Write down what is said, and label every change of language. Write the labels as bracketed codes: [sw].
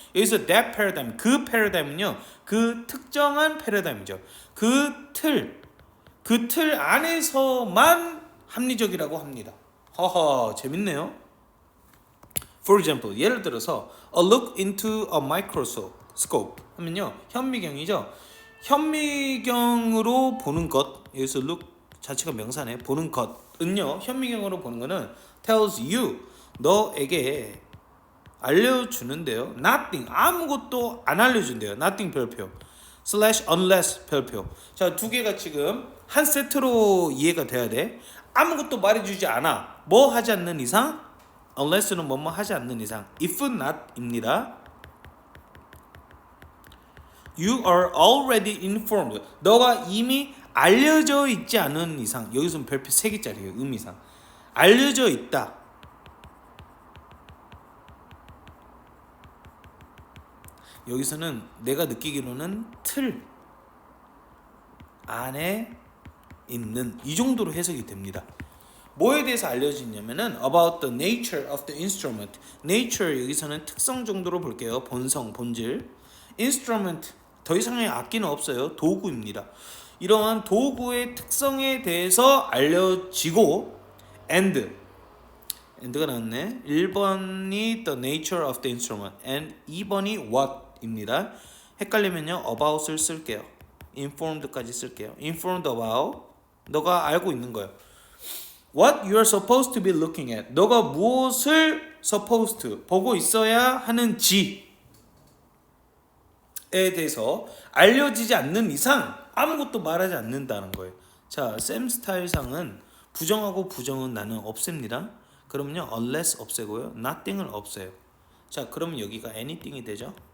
[ko] 여기서 [en] that paradigm, [ko] 그 패러다임은요, 그 특정한 패러다임이죠. 그 틀 안에서만 합리적이라고 합니다. 허허, 재밌네요. [en] For example, [ko] 예를 들어서 [en] a look into a microscope [ko] 하면요, 현미경이죠. 현미경으로 보는 것, 여기서 look 자체가 명사네. 보는 것은요, 현미경으로 보는 거는 [en] tells you, [ko] 너에게 알려주는데요. nothing, 아무것도 안 알려준대요. [en] nothing 별표 slash unless 별표. [ko] 자, 두 개가 지금 한 세트로 이해가 돼야 돼. 아무것도 말해주지 않아. 뭐 하지 않는 이상, unless는 뭐뭐 하지 않는 이상, if not 입니다. [en] You are already informed. [ko] 너가 이미 알려져 있지 않은 이상, 여기서는 별표 3개짜리예요. 의미상 알려져 있다. 여기서는 내가 느끼기로는 틀 안에 있는, 이 정도로 해석이 됩니다. 뭐에 대해서 알려지냐면은 [en] about the nature of the instrument. [ko] nature 여기서는 특성 정도로 볼게요. 본성, 본질. instrument, 더 이상의 악기는 없어요. 도구입니다. 이러한 도구의 특성에 대해서 알려지고, and가 나왔네. [en] 1번이 the nature of the instrument and 2번이 what입니다. [ko] 헷갈리면요, about을 쓸게요. informed까지 쓸게요. [en] informed about, [ko] 너가 알고 있는 거예요. [en] What you are supposed to be looking at. [ko] 너가 무엇을 supposed to, 보고 있어야 하는지에 대해서 알려지지 않는 이상 아무것도 말하지 않는다는 거예요. 자, 쌤 스타일상은 부정하고 부정은 나는 없앱니다. 그러면요, unless 없애고요, nothing을 없애요. 자, 그러면 여기가 anything이 되죠.